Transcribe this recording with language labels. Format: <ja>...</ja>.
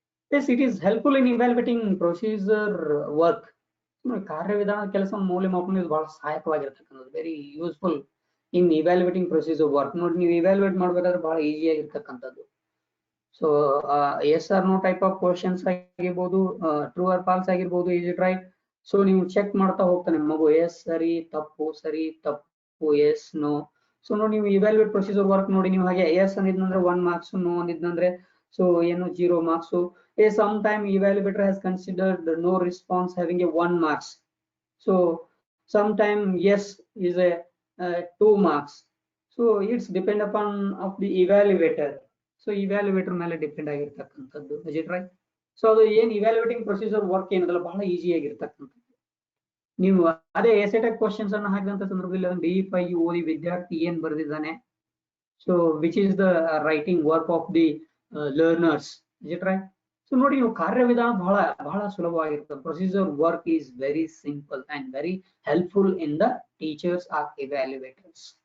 <en>Yes, it is helpful in evaluating procedure work.</en> <kn>ಕಾರ್ಯವಿಧಾನ ಕೆಲಸ ಮೌಲ್ಯಮಾಪನ ಇದು ಬಹಳ ಸಹಾಯಕವಾಗಿರ್ತಕ್ಕಂಥದ್ದು,</kn> <en>Very useful in evaluating procedure work.</en> <kn>ನೋಡಿ, ನೀವು ಇವ್ಯಾಲ್ಯುಯೇಟ್ ಮಾಡ್ಬೇಕಾದ್ರೆ ಬಹಳ ಈಸಿ ಆಗಿರ್ತಕ್ಕಂಥದ್ದು. So</kn> <en>yes or no type of questions</en> <kn>ಆಗಿರ್ಬೋದು,</kn> <en>true or false</en> <kn>ಆಗಿರ್ಬೋದು,</kn> <en>Is it right.</en> <kn>ಸೊ ನೀವು ಚೆಕ್ ಮಾಡ್ತಾ ಹೋಗ್ತಾನೆ ಮಗು, ಎಸ್ ಸರಿ ತಪ್ಪು, ಸರಿ ತಪ್ಪು, ಎಸ್ ನೋ. ಸೊ ನೋಡಿ, ನೀವು ಇವ್ಯಾಲ್ಯುಯೇಟ್ ಪ್ರೊಸೀಜರ್ ವರ್ಕ್ ನೋಡಿ, ನೀವು ಹಾಗೆ ಎಸ್ ಅಂದಿದ್ನಂದ್ರೆ 1 marks, ನೋ ಅಂದಿದ್ನಂದ್ರೆ ಸೊ ಏನು 0 marks.</kn> <en>Sometime evaluator has considered no response having a 1 marks. So sometime yes is a 2 marks. So it's depend upon of the evaluator. So evaluator</en> <kn>ಮೇಲೆ depend ಆಗಿರ್ತಕ್ಕಂಥದ್ದು,</kn> <en>is it right?</en> <kn>So ಅದು ಏನ್ ಇವ್ಯಾಲ್ಯುಯೇಟಿಂಗ್ procedure work ಏನದಲ್ಲ ಬಹಳ easy ಆಗಿರ್ತಕ್ಕಂಥದ್ದು. ನೀವು ಅದೇ ಎಸೆಟೆಕ್ questions ಅನ್ನು ಹಾಕಿದಂತ ಸಂದರ್ಭದಲ್ಲಿ ಅದನ್ನು ಡೀಪ್ ಆಗಿ ಓದಿ ವಿದ್ಯಾರ್ಥಿ ಏನ್ ಬರೆದಿದ್ದಾನೆ,</kn> <en>So which is the writing work of the learners, is it right?</en> <kn>So ನೋಡಿ, ನೀವು ಕಾರ್ಯವಿಧಾನ ಬಹಳ ಬಹಳ ಸುಲಭವಾಗಿರ್ತದೆ.</kn> <en>Procedure work is very simple and very helpful in the teachers or evaluators.</en>